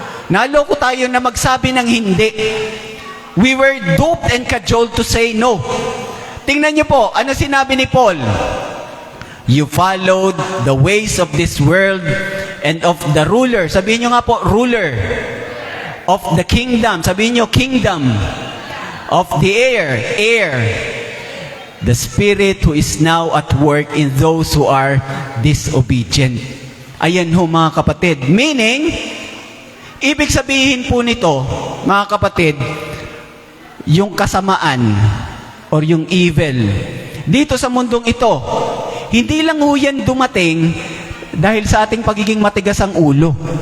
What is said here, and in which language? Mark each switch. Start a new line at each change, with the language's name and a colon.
Filipino: Naloko tayo na magsabi ng hindi.
English: We were duped and cajoled to say no.
Filipino: Tingnan niyo po, ano sinabi ni Paul?
English: You followed the ways of this world and of the ruler.
Filipino: Sabihin niyo nga po, ruler.
English: Of the kingdom.
Filipino: Sabihin niyo,
English: kingdom. Of the air. The Spirit who is now at work in those who are disobedient.
Filipino: Ayan ho mga kapatid. Meaning, ibig sabihin po nito, mga kapatid, yung kasamaan or yung evil dito sa mundong ito, hindi lang ho yan dumating dahil sa ating pagiging matigas ang ulo.